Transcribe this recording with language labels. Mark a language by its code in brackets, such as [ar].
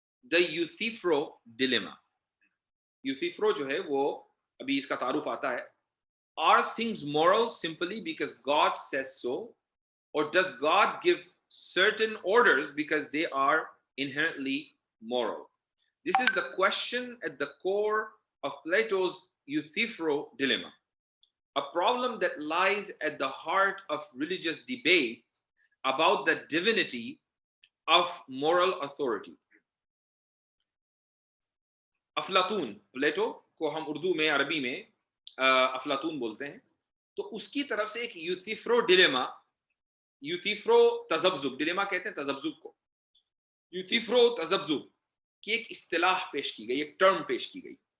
[en] The Euthyphro Dilemma۔ [ur] یوتھیفرو جو ہے وہ ابھی اس کا تعارف آتا ہے۔ [en] Are things moral simply because God says so, or does God give certain orders because they are inherently moral? This is the question at the core of Plato's Euthyphro dilemma, a problem that lies at the heart of religious debate about the divinity of moral authority. [ur] Aflatoon, Plato کو ہم اردو میں، عربی میں افلاطون بولتے ہیں، تو اس کی طرف سے ایک یوتھیفرو ڈیلیما، یوتھیفرو تذبذب، ڈیلیما کہتے ہیں تذبذب کو، یوتھیفرو تذبذب کی ایک اصطلاح پیش کی گئی، ایک ٹرم پیش کی گئی۔